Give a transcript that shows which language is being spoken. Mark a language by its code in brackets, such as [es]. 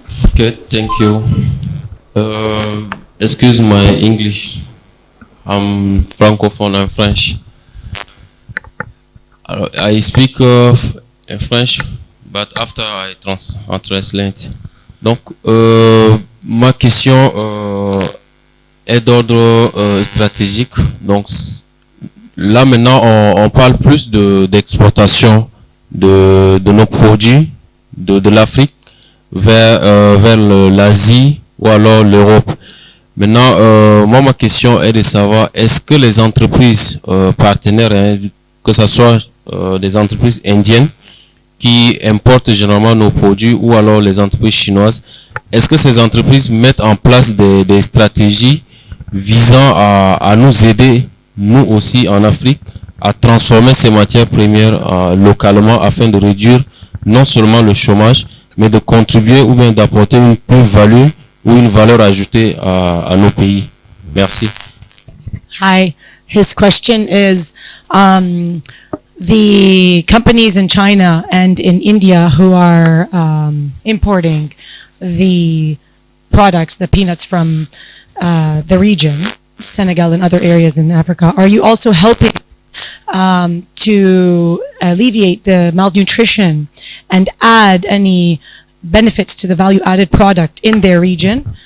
[en] Okay, thank you. Excuse my English. I'm francophone, I'm French. I speak French, but after I translate. [fr] Donc, ma question est d'ordre stratégique. Donc, là maintenant, on parle plus d'exportation de nos produits de l'Afrique vers l'Asie ou alors l'Europe. Maintenant, moi, ma question est de savoir, est-ce que les entreprises partenaires, hein, que ce soit des entreprises indiennes qui importent généralement nos produits ou alors les entreprises chinoises, est-ce que ces entreprises mettent en place des stratégies visant à nous aider, nous aussi en Afrique, à transformer ces matières premières localement afin de réduire non seulement le chômage, mais de contribuer ou bien d'apporter une plus-value ou une valeur ajoutée à nos pays. Merci. [en] Hi, his question is, the companies in China and in India who are importing the products, the peanuts from the region, Senegal and other areas in Africa, are you also helping to alleviate the malnutrition and add any benefits to the value-added product in their region?